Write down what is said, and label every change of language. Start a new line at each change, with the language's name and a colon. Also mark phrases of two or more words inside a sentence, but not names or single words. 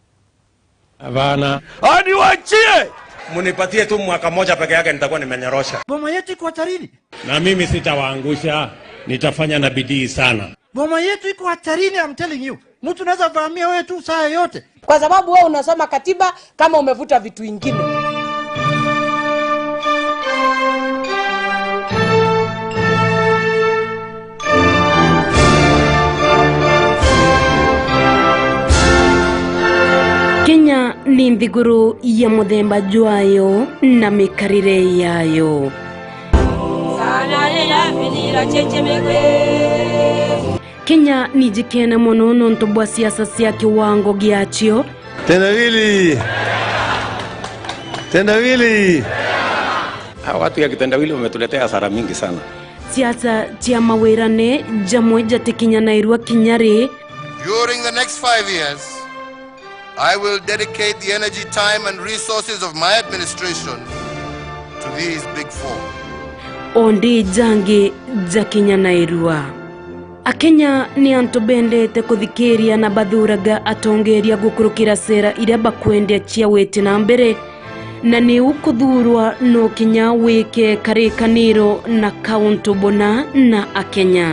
Swahili: Havana hadi wachie munipatie tu mwaka moja peke yake nitakuwa nimenyorosha boma yetu iko hatarini na mimi sitawaangusha nitafanya na bidii sana boma yetu iko hatarini
English: I'm telling you
Swahili: mtu anaweza vamia wewe tu saa yote kwa sababu wewe unasoma katiba kama umevuta vitu vingine
Meru: Kenya ni nthiguru ya muthemba jwayo na mikarire yayo Kenya ni jikene muno nontu bwa siasa cia kiwango giachio.
Swahili: Tendawili. Watu ya kitendawili wametuletea hasara mingi sana.
Meru: Siasa cia mawirane jamwe jatikinya nairua kinyari.
English: During the next 5 years, I will dedicate the energy, time and resources of my administration to these big four.
Meru: Ondi jangi jakinya nairua. Akenya ni antu bendete kuthikiria na bathuraga atongeria gukurukira sera iria bakwendea cia wete na mbere, na ni ukuthurwa no kinya wike karikaniro na kauntu bona na Akenya.